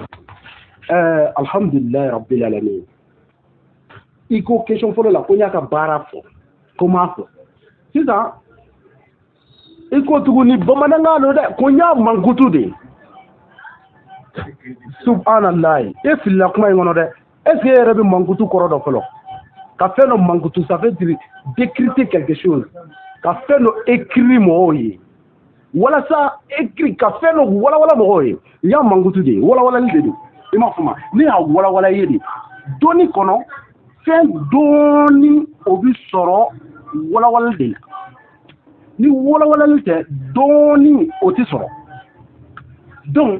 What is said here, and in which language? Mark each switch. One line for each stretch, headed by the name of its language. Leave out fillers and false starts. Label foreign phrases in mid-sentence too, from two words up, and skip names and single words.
Arabic: الحمد لله رب العالمين
Bambara: i ko question fɔlɔ la ko n y'a ka baara fɔ ko n m'a fɔ sisan i ko tuguni bamanankan don dɛ ko n y'a mankutu de subhanallah e filila kuma in kɔnɔ dɛ
French: est-ce que
Bambara: e yɛrɛ bɛ mankutu kɔrɔ dɔ fɔlɔ ka fɛn dɔ mankutu
French: ça veut dire décrypter quelque chose
Bambara: ka fɛn dɔ écrit mɔgɔw ye walasa écrit ka fɛn dɔ walawala mɔgɔw ye n y'a mankutu de ye walawalali de don i m'a faamu ne y'a walawala ye de dɔɔni kɔnɔ fɛn dɔɔni o bi sɔrɔ walawalali de la ni walawalali tɛ dɔɔni o tɛ sɔrɔ donc